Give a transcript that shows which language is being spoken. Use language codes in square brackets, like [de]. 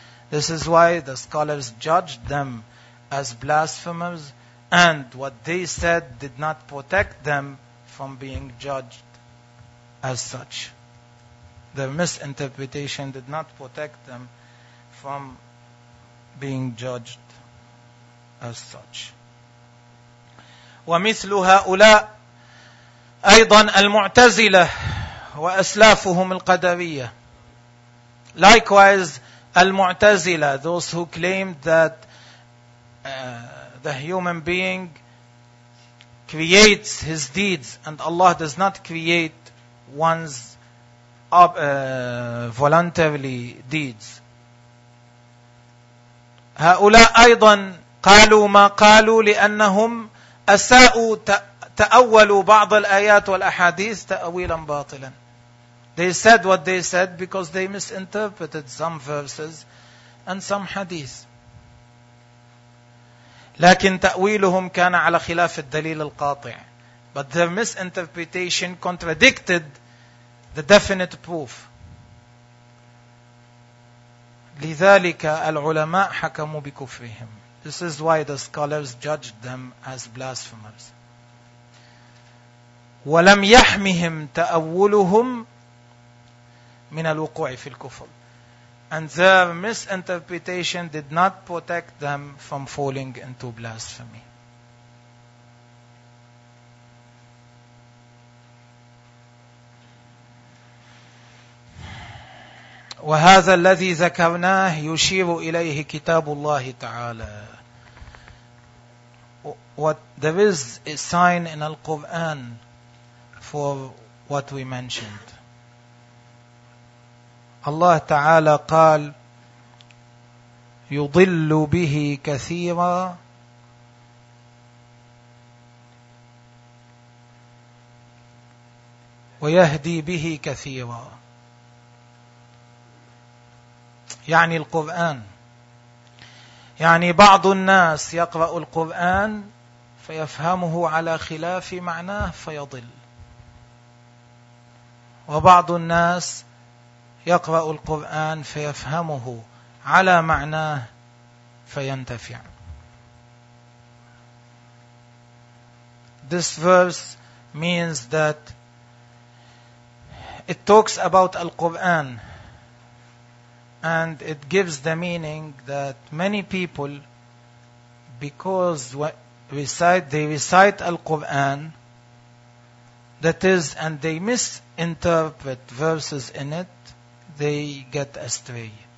[en] This is why the scholars judged them as blasphemers, and what they said did not protect them from being judged as such. Their misinterpretation did not protect them from being judged as such. [ar] ومثل هؤلاء أيضا المعتزلة وأسلافهم القدرية. [en] Likewise, Al-Mu'tazila, those who claimed that the human being creates his deeds and Allah does not create one's voluntarily deeds. [ar] هؤلاء أيضا قالوا ما قالوا لأنهم أساءوا تأولوا بعض الآيات والأحاديث تأويلا باطلا. [en] They said what they said because they misinterpreted some verses and some hadith. [ar] لكن تأويلهم كان على خلاف الدليل القاطع. [en] But their misinterpretation contradicted the definite proof. [ar] لذلك العلماء حكموا بكفرهم. [en] This is why the scholars judged them as blasphemers. [ar] ولم يحمهم تأولهم من الوقوع في الكفر. [en] And their misinterpretation did not protect them from falling into blasphemy. [ar] وهذا الذي ذكرناه يشير إليه كتاب الله تعالى. [en] What there is a sign in Al-Quran for what we mentioned. [ar] الله تعالى قال يضل به كثيرا ويهدي به كثيرا. يعني القرآن, يعني بعض الناس يقرأ القرآن فيفهمه على خلاف معناه فيضل, وبعض الناس يقرأ القرآن فيفهمه على معناه فينتفع. [en] This verse means that it talks about Al-Quran and it gives the meaning that many people, because they recite Al-Quran, that is, and they misinterpret verses in it, they get astray.